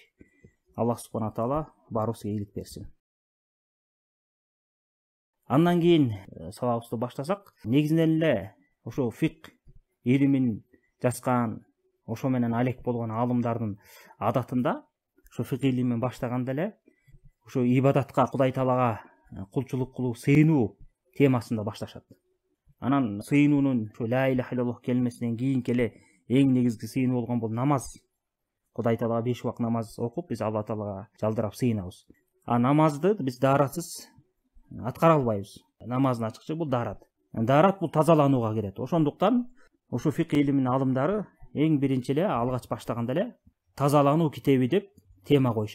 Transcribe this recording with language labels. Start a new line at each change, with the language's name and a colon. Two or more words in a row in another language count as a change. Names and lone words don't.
Arabic: الله سبحانه تعالى
Kyrgyz: баарыбызга ийгилик берсин. Андан кийин сабагыбызды баштасак, негизинен эле ошо фик илимин жазган, ошо менен алек болгон алымдардын адатында ошо фик илимин баштаганда эле ошо ибадатка, Кудай Таалага кулчулук кылуу, сыйынуу темасында башташат. Анан сыйынуунун ошо
Arabic: لا إله إلا الله
Kyrgyz: келмесинен кийинки эле эң негизги сыйынуу болгон бул намаз. Кудай Таалага 5 убак намаз окуп, биз Алла Таалага жалдырап сыйынабыз. Намазды биз дааратсыз аткара албайбыз. Намаздын ачкычы бул даарат. Даарат бул тазаланууга кирет. Ошондуктан ушу фик илиминин алымдары эң биринчи эле алгач баштаганда эле тазалануу китеби деп тема коюшат.